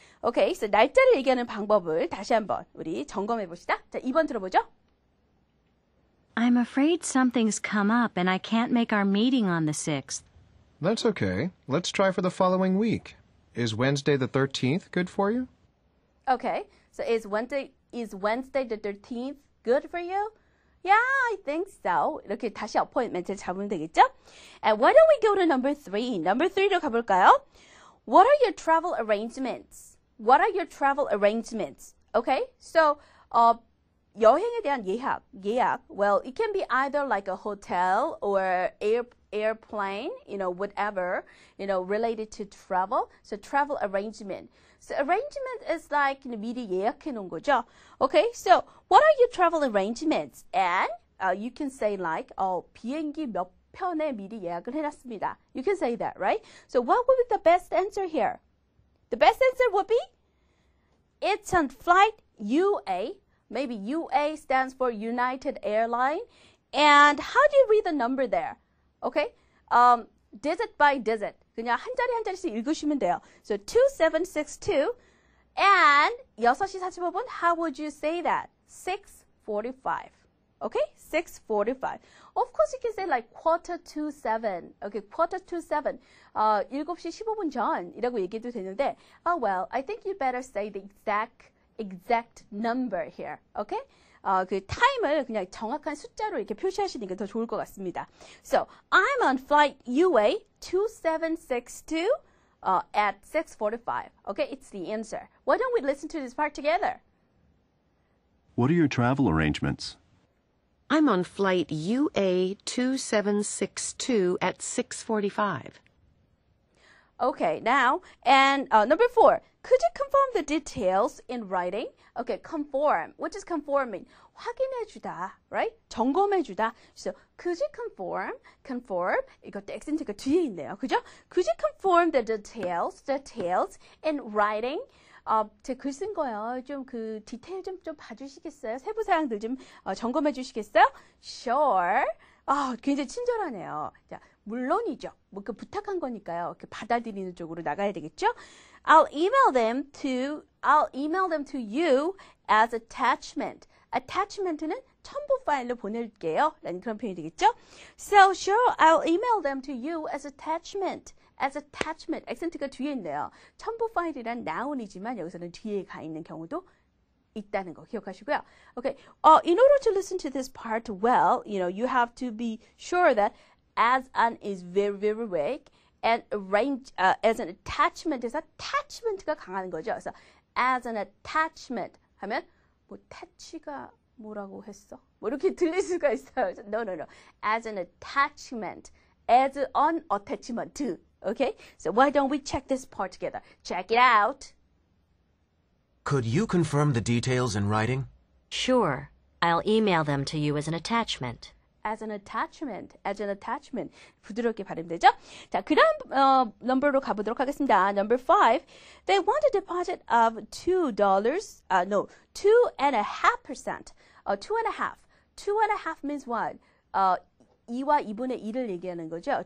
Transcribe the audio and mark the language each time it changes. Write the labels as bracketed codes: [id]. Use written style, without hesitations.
[en] Okay, so [ko] 날짜를 얘기하는 방법을 다시 한번 우리 점검해 봅시다. 자, 2번 들어보죠. [en] I'm afraid something's come up and I can't make our meeting on the 6th. That's okay. Let's try for the following week. Is Wednesday the 13th good for you? Okay, so is Wednesday the 13th good for you? Yeah, I think so. [ko] 이렇게 다시 appointment을 잡으면 되겠죠? [en] And why don't we go to number 3? [ko] Number 3로 가볼까요? [en] What are your travel arrangements? What are your travel arrangements? Okay, so [ko] 여행에 대한 예약. [en] Well, it can be either like a hotel or airplane, whatever, related to travel. So travel arrangement. So arrangement is like [ko] 미리 예약해 놓은 거죠. [en] Okay, so what are your travel arrangements? And you can say like, [ko] 비행기 몇 편에 미리 예약을 해놨습니다. [en] You can say that, right? So what would be the best answer here? The best answer would be, it's on flight UA. Maybe UA stands for United Airline. And how do you read the number there? Okay, digit by digit. [ko] 그냥 한 자리 한 자리씩 읽으시면 돼요. [en] So 2762 and 6시 45분, how would you say that? 6:45. Okay, 6:45. Of course, you can say like 6:45. Okay, 6:45. [ko] 7시 15분 전이라고 얘기해도 되는데, [en] well, I think you better say the exact number here. Okay? [ko] 그 타임을 그냥 정확한 숫자로 이렇게 표시하시는 게 더 좋을 것 같습니다. [en] So, I'm on flight UA 2762 at 6:45. Okay, it's the answer. Why don't we listen to this part together? What are your travel arrangements? I'm on flight UA 2762 at 6:45. Okay, now, and number 4, could you confirm the details in writing? Okay, conform. What does conform mean? [ko] 확인해주다, right? [en] 점검해주다. So, could you conform? [ko] 이것도 액센트가 뒤에 있네요. 그죠? [en] Could you conform the details in writing? [ko] 제 글 쓴 거요. 좀 그 디테일 좀 봐주시겠어요? 세부 사항들 좀 점검해 주시겠어요? Sure. 굉장히 친절하네요. 자, 물론이죠. 뭐 그 부탁한 거니까요. 그 받아들이는 쪽으로 나가야 되겠죠? [en] I'll email them to you as attachment. [ko] attachment는 첨부 파일로 보낼게요. 라는 그런 표현이 되겠죠? [en] So sure, I'll email them to you as attachment. as attachment. [ko] 액센트가 뒤에 있네요. 첨부 파일이란 noun이지만 여기서는 뒤에 가 있는 경우도 있다는 거 기억하시고요. [en] Okay. In order to listen to this part well, you have to be sure that as an is very, very weak and arrange as an attachment에서 attachment가 강한 거죠. [ko] 그래서 [en] as an attachment [ko] 하면 뭐 attach가 뭐라고 했어? 뭐 이렇게 들릴 수가 있어요. [en] No. As an attachment. as an attachment. Okay? So why don't we check this part together? Check it out. Could you confirm the details in writing? Sure. I'll email them to you as an attachment. as an attachment. [ko] 부드럽게 발음되죠? 자, 그 다음 넘버로 가보도록 하겠습니다. [en] Number 5. They want a deposit of $2. 2.5%. 2.5. 2.5 means what? [ko] 2와 2분의 1을 얘기하는 거죠.